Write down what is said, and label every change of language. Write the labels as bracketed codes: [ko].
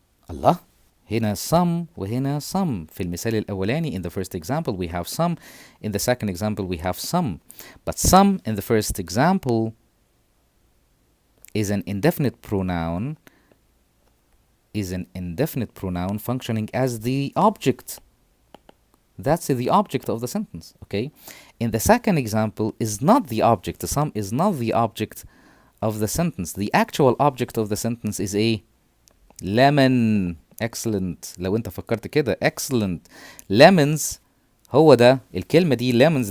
[ar] الله، هنا some وهنا some. في المثال الأولاني [en] in the first example we have some, in the second example we have some. But some in the first example is an indefinite pronoun, functioning as the object. That's the object of the sentence, okay? In the second example is not the object. The some is not the object of the sentence. The actual object of the sentence is a lemon. Excellent. [ar] لو انت فكرت كده excellent. Lemons هو ده الكلمة دي lemons.